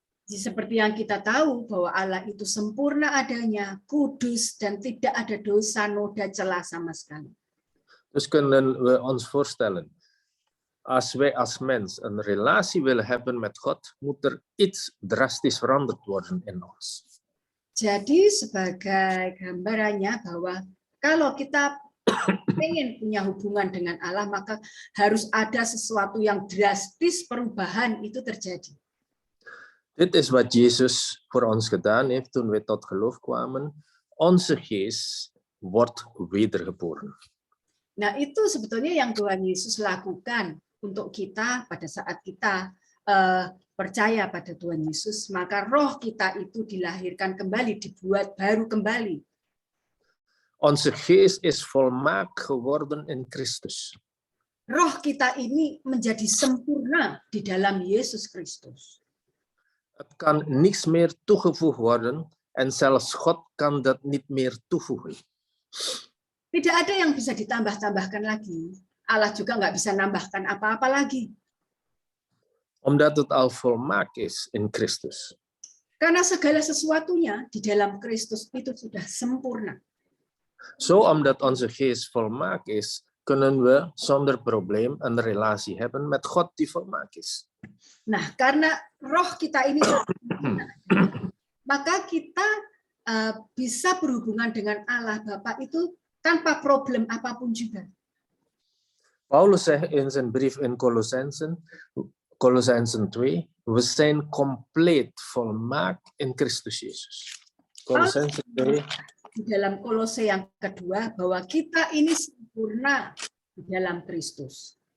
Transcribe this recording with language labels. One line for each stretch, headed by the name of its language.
Indonesian: Seperti yang kita tahu bahwa Allah itu sempurna adanya, kudus, dan tidak ada dosa, noda, celah sama sekali.
Dutch: Dus kunnen we ons voorstellen, Als wij als mens een relatie willen hebben met God, moet er iets drastisch veranderd worden in ons.
Indonesian: Jadi sebagai gambarannya bahwa kalau kita ingin punya hubungan dengan Allah, maka harus ada sesuatu yang drastis, perubahan itu terjadi.
Dutch: Dit is wat Jezus voor ons gedaan heeft toen we tot geloof kwamen. Onze geest wordt wedergeboren.
Indonesian: Nah, itu sebetulnya yang Tuhan Yesus lakukan untuk kita pada saat kita percaya pada Tuhan Yesus, maka roh kita itu dilahirkan kembali, dibuat baru kembali.
Dutch: Onze geest is volmaakt geworden in Christus.
Indonesian: Roh kita ini menjadi sempurna di dalam Yesus Kristus.
Dutch: Het kan niks meer toegevoegd worden en zelfs God kan dat niet meer toevoegen.
Indonesian: Tidak ada yang bisa ditambah-tambahkan lagi. Allah juga nggak bisa nambahkan apa-apa lagi.
Dutch: Omdat het al volmaakt is in Christus.
Indonesian: Karena segala sesuatunya di dalam Kristus itu sudah sempurna.
Dutch: Zo omdat onze geest volmaakt is, kunnen we zonder probleem een relatie hebben met God die volmaakt is.
Indonesian: Nah, karena roh kita ini maka kita bisa berhubungan dengan Allah Bapa itu tanpa problem apapun juga.
Dutch: Paulus zegt in zijn brief in Colossensen 2, we zijn compleet volmaakt in Christus Jezus. Colossensen 2.
Indonesian: Di dalam Kolose yang kedua, bahwa kita ini sempurna di dalam Kristus.